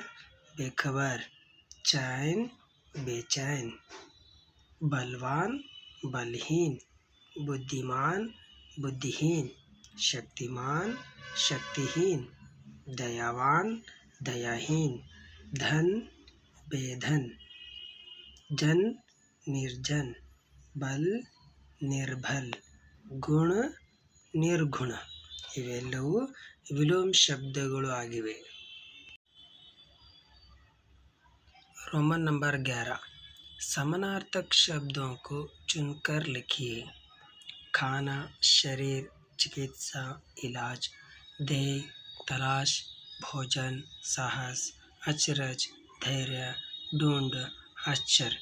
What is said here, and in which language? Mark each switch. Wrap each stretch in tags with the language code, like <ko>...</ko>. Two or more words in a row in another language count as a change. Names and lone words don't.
<hi>बेखबर, चैन, बेचैन, बलवान, बलहीन, बुद्धिमान, बुद्धिहीन, शक्तिमान, शक्तिहीन, दयावान, दयाहीन, धन, बेधन, जन, निर्जन, बल, निर्बल,</hi> <kn>ಗುಣ, ನಿರ್ಗುಣ ಇವೆಲ್ಲವೂ ವಿಲೋಮ ಶಬ್ದಗಳು ಆಗಿವೆ.</kn> <en>Roman number</en> <hi>11 समानार्थक शब्दों को चुनकर लिखिए. खाना, शरीर, चिकित्सा, इलाज, देह, तलाश, भोजन, साहस, अचरज, धैर्य, ढूंढ, आश्चर्य.</hi>